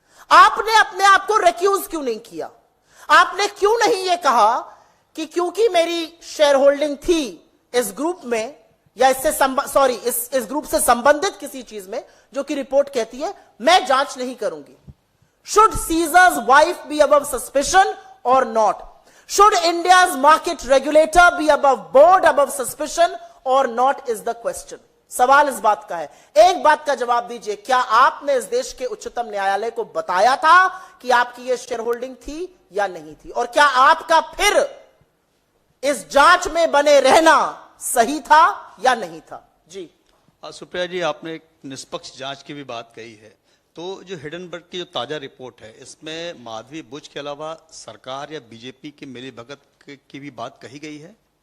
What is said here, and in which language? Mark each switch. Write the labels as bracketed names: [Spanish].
[Hindi] आपने अपने आप को रिक्यूज क्यों नहीं किया? आपने क्यों नहीं यह कहा कि क्योंकि मेरी शेयर होल्डिंग थी इस ग्रुप में या इस ग्रुप से संबंधित किसी चीज में जो कि रिपोर्ट कहती है, मैं जांच नहीं करूंगी? [English] Should Caesar's wife be above suspicion or not? Should India's market regulator be above board, above suspicion or not is the question. [Hindi] सवाल इस बात का है। एक बात का जवाब दीजिए, क्या आपने इस देश के उच्चतम न्यायालय को बताया था कि आपकी यह शेयर होल्डिंग थी या नहीं थी? और क्या आपका फिर इस जांच में बने रहना सही था या नहीं था? जी सुप्रिया जी, आपने एक निष्पक्ष जांच की भी बात कही है, तो जो हिडनबर्ग की जो ताजा रिपोर्ट है, इसमें माधवी बुच के अलावा सरकार या बीजेपी की मिलीभगत की भी बात कही गई है?